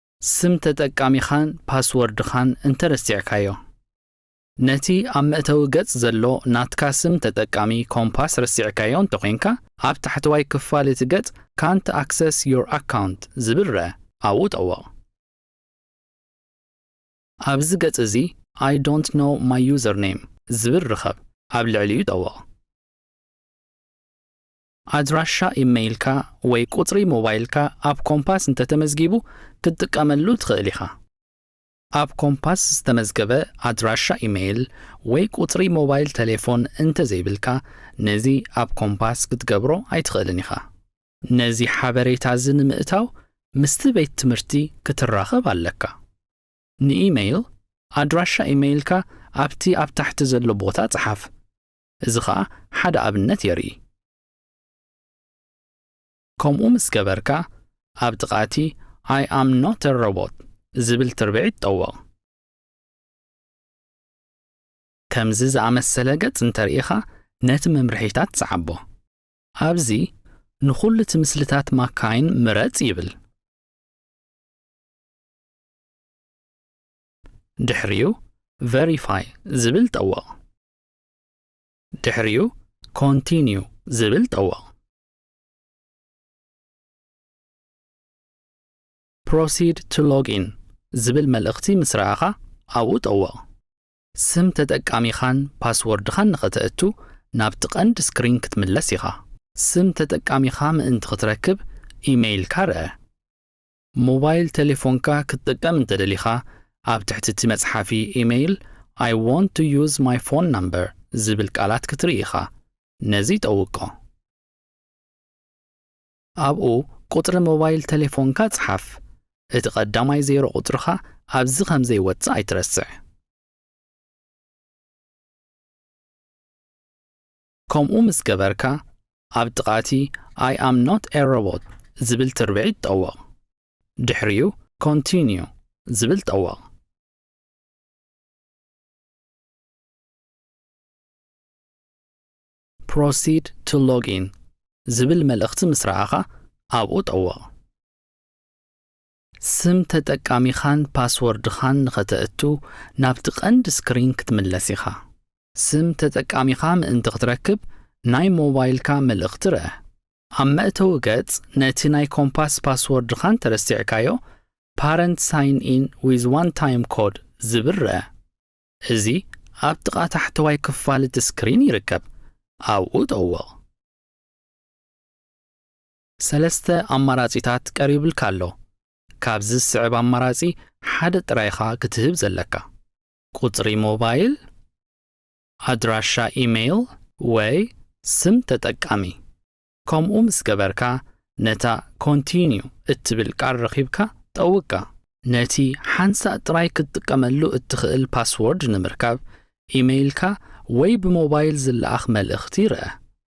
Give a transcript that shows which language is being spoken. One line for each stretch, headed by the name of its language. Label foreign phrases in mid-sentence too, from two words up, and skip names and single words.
Tigrinya: ስም ተጠቃሚኻን ፓስወርድኻን እንተረሲዕካዮ ነቲ ኣብ መእተዊ ገጽ ዘሎ ናትካ ስም ተጠቃሚ ኮምፓስ ረሲዕካዮ እንተኾንካ ኣብ ታሕተዋይ ክፋል እቲ ገጽ
English: can't access your account
Tigrinya: ዝብል ረአ ኣብኡ ጠወቕ ኣብዚ ገጽ እዚ
English: I don't know my username
Tigrinya: ዝብል ርኸብ ኣብ ልዕሊኡ ጠወቕ ኣድራሻ ኢሜይልካ ወይ ቁጽሪ ሞባይልካ ኣብ ኮምፓስ እንተተመዝጊቡ ክትጥቀመሉ ትኽእል ኢኻ ኣብ ኮምፓስ ዝተመዝገበ ኣድራሻ ኢሜይል ወይ ቁጽሪ ሞባይል ቴሌፎን እንተዘይብልካ ነዚ ኣብ ኮምፓስ ክትገብሮ ኣይትኽእልን ኢኻ ነዚ ሓበሬታ እዚ ንምእታው ምስቲ ቤት ትምህርቲ ክትራኸብ ኣለካ ንኢሜይል ኣድራሻ ኢሜይልካ ኣብቲ ኣብ ታሕቲ ዘሎ ቦታ ጽሓፍ እዚ ኸኣ ሓደ ኣብነት የርኢ ከምኡ ምስ ገበርካ ኣብ ጥቓቲ
English: I am not a robot
Tigrinya: ዝብል ትርብዒት ጠወቕ ከምዚ ዝኣመሰለ ገጽ እንተርኢኻ ነቲ መምርሒታት ትዓቦ ኣብዚ ንኹሉ እቲ ምስልታት ማካይን ምረጽ ይብል ድሕሪኡ verify ዝብል ጠወቕ ድሕሪኡ continue ዝብል ጠወቕ
English: proceed to login
Tigrinya: ዝብል መልእኽቲ ምስ ረኣኻ ኣብኡ ጠወቕ ስም ተጠቃሚኻን ፓስወርድኻን ንኽትእቱ ናብቲ ቀንዲ ስክሪን ክትምለስ ኢኻ ስም ተጠቃሚኻ ምእንቲ ክትረክብ ኢሜይልካ ረአ ሞባይል ቴሌፎንካ ክትጥቀም እንተደሊኻ ኣብ ትሕቲ እቲ መጽሓፊ ኢሜይል
English: I want to use my phone number
Tigrinya: ዝብል ቃላት ክትርኢ ኢኻ ነዚ ጠውቆ ኣብኡ ቁጥሪ ሞባይል ቴሌፎንካ ጽሓፍ እቲ ቀዳማይ ዜሮ ቁጥርኻ ኣብዚ ከም ዘይወጽእ ኣይትረስዕ ከምኡ ምስ ገበርካ ኣብ ጥቓቲ
English: I am not a robot
Tigrinya: ዝብል ትርብዒት ጠወቕ ድሕሪኡ continue ዝብል ጠወቕ
English: proceed to login
Tigrinya: ዝብል መልእኽቲ ምስ ረኣኻ ኣብኡ ጠወቕ ስም ተጠቃሚኻን ፓስወርድኻን ንኽትእቱ ናብቲ ቀንዲ ስክሪን ክትምለስ ኢኻ ስም ተጠቃሚኻ ምእንቲ ክትረክብ ናይ ሞባይልካ መልእኽቲ ረአ ኣብ መእተዊ ገጽ ነቲ ናይ ኮምፓስ ፓስወርድኻን ተረሲዕካዮ
English: parent sign in with one time code
Tigrinya: ዝብል ረአ እዚ ኣብ ጥቓ ታሕተዋይ ክፋል እቲ ስክሪን ይርከብ ኣብኡ ጠወቕ ሰለስተ ኣማራጺታት ቀሪብልካ ኣሎ ካብዚ ዝስዕብ ኣማራጺ ሓደ ጥራይኻ ክትህብ ዘለካ ቁጽሪ ሞባይል ኣድራሻ ኢሜይል ወይ ስም ተጠቃሚ ከምኡ ምስ ገበርካ ነታ continue እትብል ቃል ረኺብካ ጠውቃ ነቲ ሓንሳእ ጥራይ ክትጥቀመሉ እትኽእል ፓስወርድ ንምርካብ ኢሜይልካ ወይ ብሞባይል ዝለኣኽ መልእኽቲ ይርአ